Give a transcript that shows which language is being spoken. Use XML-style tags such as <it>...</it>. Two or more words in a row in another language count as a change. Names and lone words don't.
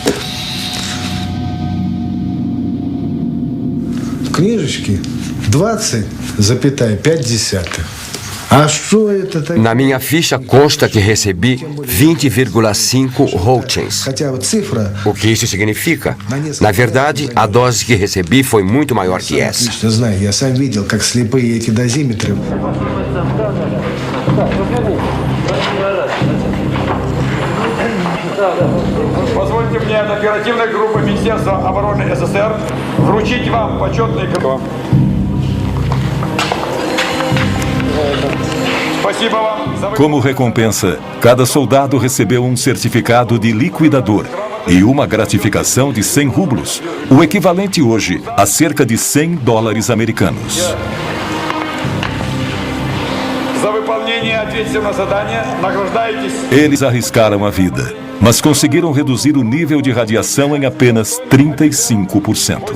<ru>Книжечки 20,5.</ru> <pt>Na minha ficha consta que recebi 20,5 Roentgens. O que isso significa? Na verdade, a dose que recebi foi muito maior que essa.</pt> <ru>Позвольте мне от оперативной группы Министерства обороны СССР вручить вам почетный грамоту.</ru> <pt>Como recompensa, cada soldado recebeu um certificado de liquidador, e uma gratificação de 100 rublos, o equivalente hoje a cerca de $100 americanos. Eles arriscaram a vida, mas conseguiram reduzir o nível de radiação em apenas 35%.</pt>